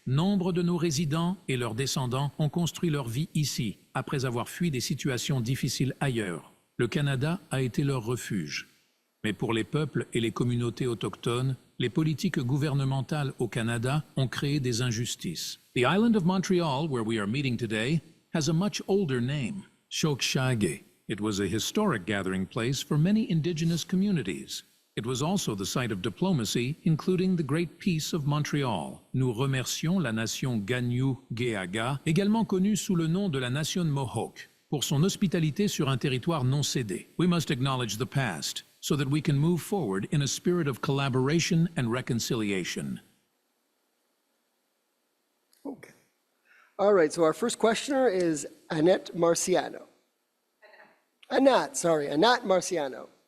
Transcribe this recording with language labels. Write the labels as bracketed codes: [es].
[fr] Nombre de nos résidents et leurs descendants ont construit leur vie ici, après avoir fui des situations difficiles ailleurs. Le Canada a été leur refuge. Mais pour les peuples et les communautés autochtones, les politiques gouvernementales au Canada ont créé des injustices. [en] The island of Montreal, where we are meeting today, has a much older name, Chokshage. It was a historic gathering place for many Indigenous communities. It was also the site of diplomacy, including the Great Peace of Montreal. [fr] Nous remercions la nation Gagnou-Geaga, également connue sous le nom de la nation Mohawk, pour son hospitalité sur un territoire non cédé. [en] We must acknowledge the past, so that we can move forward in a spirit of collaboration and reconciliation. Okay. All right, so our first questioner is Annette Marciano. Anat Marciano.